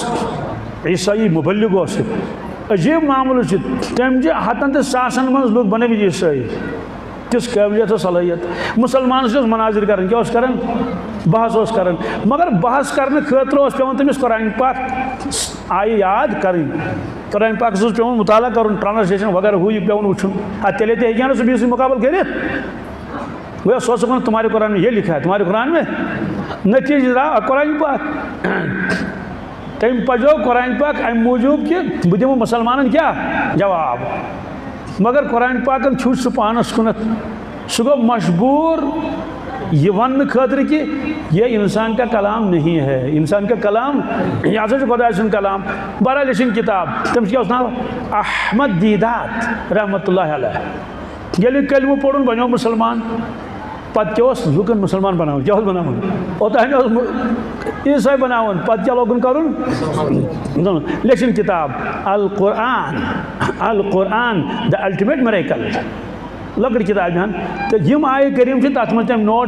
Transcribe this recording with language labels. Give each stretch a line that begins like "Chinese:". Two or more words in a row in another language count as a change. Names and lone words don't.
Kashmiri: عیٖسٲیی مُبلِغ اوس عجیٖب معاملہٕ چھُ تٔمۍ چھِ ہتن تہٕ ساسن منٛز لُکھ بنٲومٕتۍ عیٖسٲیی تِژھ قٲبلیت ٲس صلٲحیت مُسلمانس اوس مناظر کران کیٛاہ اوس کران بحث اوس کران مگر بحث کرنہٕ خٲطرٕ اوس پیٚوان تٔمِس قرآنِ پاک آیہِ یاد کَرٕنۍ قرآنِ پاکس اوس پیٚوان مُطالعہ کرُن ٹرانسلیشن وغیرہ ہُہ یہِ پیٚوان وٕچھُن ادٕ تیٚلے تہِ ہیٚکہِ ہا نہٕ سُہ بیٚیِس سۭتۍ مُقابلہٕ کٔرِتھ گویا سُہ اوس دَپان
Urdu: تُمہارے قرآن میں یہ لکھا ہے تُمہارے قرآن میں
Kashmiri: نتیجہ درٛاو قرآنِ پاک تٔمۍ پَزیو قرآنِ پاک اَمہِ موٗجوٗب کہِ بہٕ دِمہٕ مُسلمانن کیٛاہ جواب مگر قرآنِ پاکن چھُ سُہ پانس کُنتھ سُہ گوٚو مجبوٗر یہ وننہٕ خٲطرٕ کہِ
Urdu: یہ انسان کا کلام نہیں ہے انسان کا کلام
Kashmiri: یہ ہسا چھُ خۄداے سُنٛد کلام بہرحال یہِ چھِنہٕ کِتاب تٔمِس کیٛاہ اوس ناو احمد دیٖدات رحمتہ اللہ علیہ ییٚلہِ یہِ کلمہٕ پوٚرُن بنیو مُسلمان پتہٕ کیٛاہ اوس لُکن مُسلمان بناوُن کیٛاہ اوس بناوُن اوٚتانۍ اوس عیٖسٲے بناوُن پتہٕ کیٛاہ لوگُن کرُن لیکھِن کِتاب القرآن دا الٹِمیٹ میریکل لۄکٕٹ کِتابہِ ہن تہٕ یِم آیہِ کٔرِم چھِ تَتھ منٛز تٔمۍ نوٹ